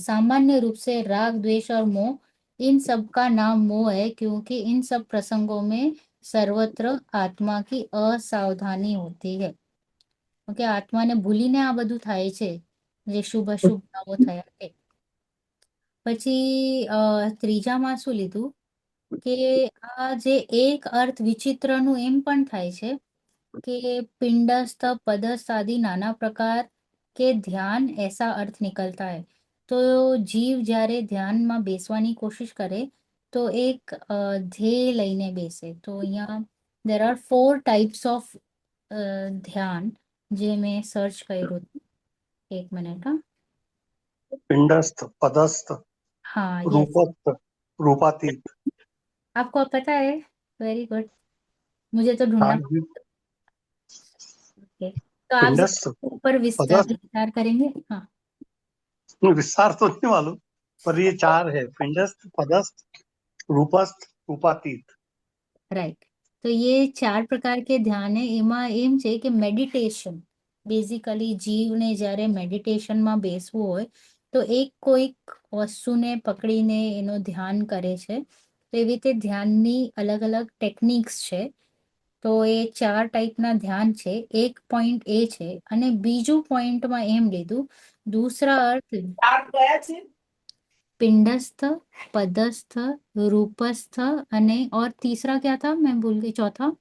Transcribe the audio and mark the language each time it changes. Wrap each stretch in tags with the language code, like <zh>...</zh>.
<hi>सामान्य रूप से राग द्वेष और मोह, इन सब का नाम मोह है, क्योंकि इन सब प्रसंगों में सर्वत्र आत्मा की असावधानी होती है।</hi> <gu>ओके, आत्माने ભૂલીને આ બધું થાય છે, જે શુભ અશુભ ભાવો થયા છે। પછી ત્રીજામાં શું લીધું? કે આ જે એક અર્થ વિચિત્રનું એમ પણ થાય છે કે</gu> <hi>पिंडस्थ पदस्थ आदि नाना प्रकार के ध्यान ऐसा अर्थ निकलता है।</hi> <gu>તો જીવ જ્યારે ધ્યાનમાં બેસવાની કોશિશ કરે તો એક ધ્યેય લઈને બેસે, તો અહીંયા</gu> <en>there are 4 types of</en> <gu>ધ્યાન જે મેં સર્ચ કર્યું હતું। એક મિનિટ, હા</gu> <hi>पिंडस्थ, पदस्थ, हाँ यस, रूपस्थ, रूपातीत। आपको पता है, वेरी गुड, मुझे तो ढूंढना हाँ जी, है। तो आप पिंडस्थ, जरा ऊपर पदस्थ, विस्तार करेंगे। हाँ विस्तार तो नहीं मालूम, पर ये 4 है, पिंडस्थ, पदस्थ, रूपस्थ, रूपातीत।</hi> <gu>રાઈટ, તો એ 4 પ્રકાર કે ધ્યાન એમાં એમ છે કે મેડિટેશન, બેઝિકલી જીવને જ્યારે મેડિટેશનમાં બેસવું હોય તો એક કોઈક વસ્તુને પકડીને એનો ધ્યાન કરે છે, તો એવી રીતે ધ્યાનની અલગ અલગ ટેકનિક્સ છે। તો એ 4 ટાઈપના ધ્યાન છે। એક પોઈન્ટ એ છે, અને બીજું પોઈન્ટમાં એમ લીધું</gu> <hi>दूसरा अर्थ</hi> <gu>4 કયા છે?</gu> <hi>पिंडस्थ, पदस्थ, रूपस्थ, અને और तीसरा क्या था, मैं भूल गई, चौथा</hi>